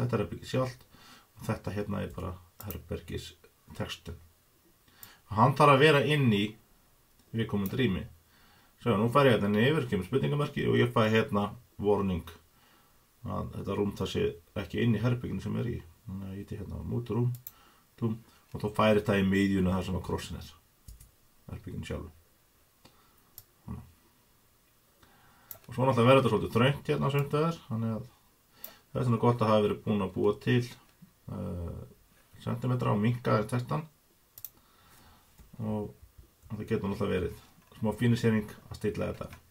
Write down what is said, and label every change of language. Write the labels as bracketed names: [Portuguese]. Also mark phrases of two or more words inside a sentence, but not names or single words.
[Icelandic] Þetta er herbergis sjálft og þetta hérna er bara herbergis textin. Hann þarf að vera inn í viðkomandi rými. Svo nú fær ég hérna yfir, kemur spurningamerki og ég fæ hérna warning að þetta rúm það sé ekki inn í herberginu sem er í. Þannig að ég íti hérna á [English] move to room [Icelandic] og þá færi þetta í miðjuna þar sem að krossin er. Herberginu sjálfu. Og svo náttúrulega verður þetta svolítið þröngt hérna sumt vegar, þannig að það er svona gott að hafa verið búin að búa til sentimetra og minnka textan og það getur náttúrulega verið smá fínisering að stilla þetta.